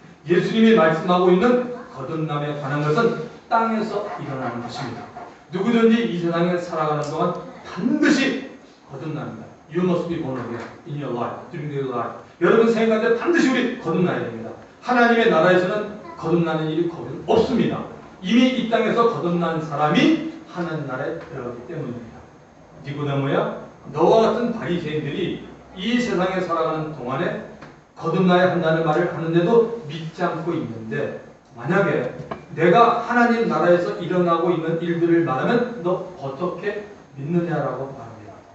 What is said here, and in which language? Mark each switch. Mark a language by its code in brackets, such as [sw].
[ko] 예수님이 말씀하고 있는 거듭남에 관한 것은 땅에서 일어나는 것입니다. 누구든지 이 세상에 살아가는 동안 반드시 거듭납니다. [en] You must be born again in your life, during your life. [ko] 여러분 생각할 때 반드시 우리 거듭나야 됩니다. 하나님의 나라에서는 거듭나는 일이 거의 없습니다. 이미 이 땅에서 거듭난 사람이 하나님 나라에 들어가기 때문입니다. 니고데모야, 너와 같은 바리새인들이 이 세상에 살아가는 동안에 거듭나야 한다는 말을 하는데도 믿지 않고 있는데 만약에 내가 하나님 나라에서 일어나고 있는 일들을 말하면 너 어떻게 믿느냐라고 말합니다.